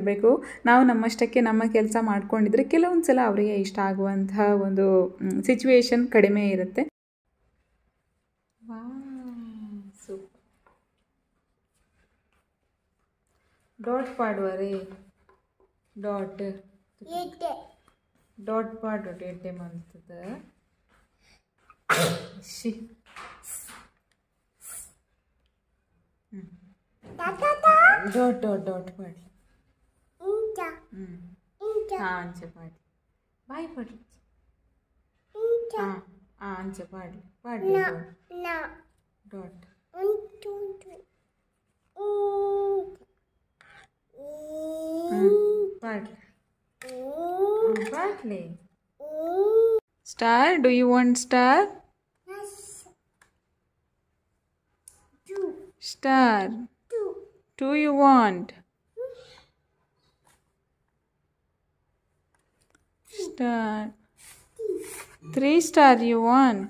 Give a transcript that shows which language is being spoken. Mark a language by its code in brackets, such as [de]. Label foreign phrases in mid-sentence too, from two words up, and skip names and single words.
[kn] ನಾವು ನಮ್ಮಷ್ಟಕ್ಕೆ ನಮ್ಮ ಕೆಲಸ ಮಾಡ್ಕೊಂಡಿದ್ರೆ ಕೆಲವೊಂದು ಸಲ ಅವರಿಗೆ ಇಷ್ಟ ಆಗುವಂತಹ ಒಂದು ಸಿಚುವೇಶನ್ ಕಡಿಮೆ ಇರುತ್ತೆ. ಸೂಪರ್. [tcy] ಡಾಟ್ ಪಾಡುವ ರೇ, ಡಾಟ್ ಪಾಡು ಎಡ್ಡೆ ಮಾಡ್ತದ. ಡಾಟ್ ಪಾಡಿ. ಅಂಚೆ ಪಾಡಿ, ಬಾಯ್ ಪಾಡಿ. ಅಂಚೆ ಪಾಡಿ ಪಾಡಿ. ಡಾಟ್ ಪಾಡ್ಲಿ. [en] ಸ್ಟಾರ್, do you want star? Star. 2 you want? Star. 3 star you want?